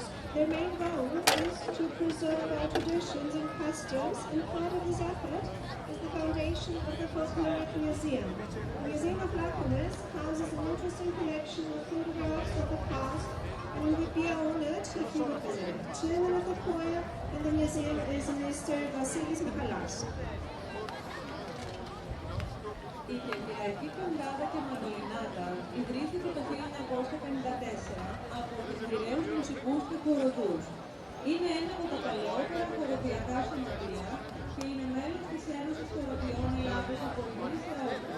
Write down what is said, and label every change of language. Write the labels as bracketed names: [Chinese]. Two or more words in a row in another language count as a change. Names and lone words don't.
[English] Their main role is to preserve our traditions and customs, and part of this effort is the foundation of the Folkloric Museum. The Museum of Laconis houses an interesting collection of photographs of the past, and we would be honored if you would visit. Chairman of the choir in the museum is Mr. Vasilis Michalas. [Greek] Η Κερκυραϊκή Κοντάδα και Μανδολινάτα ιδρύθηκε το 1954 από τους Πειραίους μουσικούς και χοροδούς. Είναι ένα από τα παλαιότερα χοροδιακά σωματεία και είναι μέλος της Ένωσης Χοροδιών Ελλάδος από Ελληνής Θεότητας.